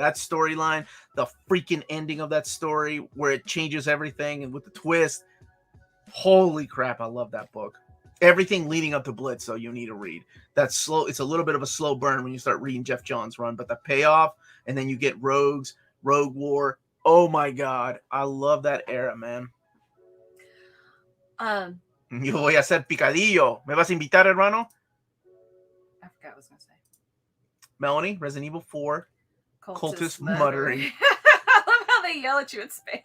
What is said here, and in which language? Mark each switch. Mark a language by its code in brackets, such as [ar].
[en] That storyline, the freaking ending of that story where it changes everything and with the twist. Holy crap, I love that book. Everything leading up to Blitz, though, you need to read. That's slow. It's a little bit of a slow burn when you start reading Jeff Johns' run, but the payoff, and then you get Rogue War. Oh my God, I love that era, man. [es] Yo voy a hacer picadillo. ¿Me vas a invitar, hermano? [en] I forgot what I was going to say. Melanie, Resident Evil 4. Cultist muttering. I love how they yell at you in Spanish.